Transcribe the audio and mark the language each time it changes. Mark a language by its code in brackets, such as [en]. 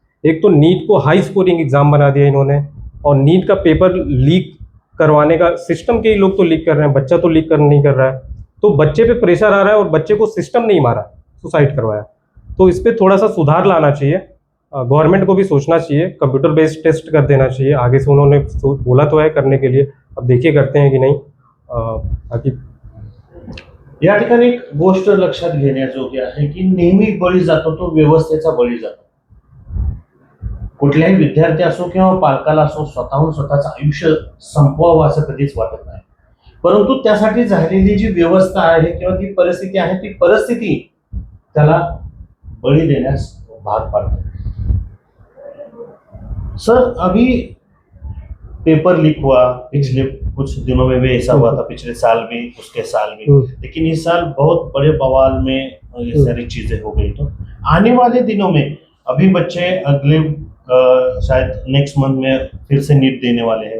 [hi] एक तो नीट को हाई स्कोरिंग एग्जाम बना दिया इन्होंने, और नीट का पेपर लीक करवाने का सिस्टम के ही लोग तो लीक कर रहे हैं, बच्चा तो लीक नहीं कर रहा है, तो बच्चे पे प्रेशर आ रहा है और बच्चे को सिस्टम नहीं मारा, सुसाइड करवाया। तो इस पर थोड़ा सा सुधार लाना चाहिए, गवर्नमेंट को भी सोचना चाहिए, कंप्यूटर बेस्ड टेस्ट कर देना चाहिए। आगे से उन्होंने बोला तो है करने के लिए, अब देखिए करते हैं की नाही। बाकी [mr] या ठिकाणी एक गोष्ट लक्षात घेण्याजोगी आहे की नेहमी बळी जातो तो व्यवस्थेचा बळी जातो। कुठल्याही विद्यार्थी असो किंवा पालकाला असो स्वतःहून स्वतःचं आयुष्य संपवावं असं कधीच वाटत नाही, परंतु त्यासाठी झालेली जी व्यवस्था आहे किंवा ती परिस्थिती आहे ती परिस्थिती त्याला बळी देण्यास भाग पाडते। [hi] सर अभी पेपर लीक हुआ पिछले कुछ दिनों में भी ऐसा हुआ था, पिछले साल भी उसके साल भी, लेकिन इस साल बहुत बड़े बवाल में ये सारी चीजें हो गई। तो आने वाले दिनों में अभी बच्चे अगले शायद नेक्स्ट मंथ में फिर से नीट देने वाले हैं